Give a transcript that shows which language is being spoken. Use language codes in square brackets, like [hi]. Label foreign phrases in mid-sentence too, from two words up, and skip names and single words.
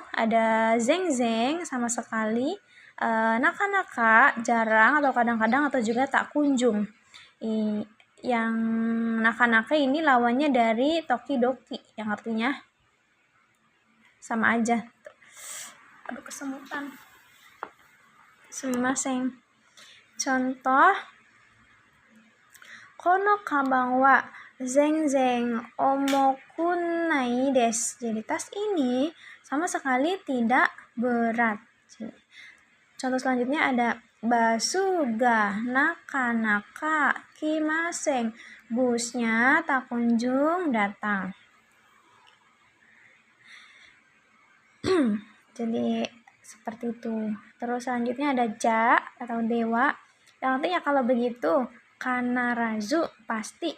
[id] Ada zeng-zeng, sama sekali. Naka-naka, jarang atau kadang-kadang atau juga tak kunjung. Yang naka-naka ini lawannya dari tokidoki, yang artinya sama aja. Aduh, kesemutan. Sumimasen. Contoh, [ja] この鞄は全然重くないです. [id] Jadi tas ini sama sekali tidak berat. Contoh selanjutnya ada [ja] バスがなかなか来ません. [id] Busnya tak kunjung datang. Jadi seperti itu. Terus selanjutnya ada ja atau dewa, yang artinya kalau begitu, kanarazu pasti.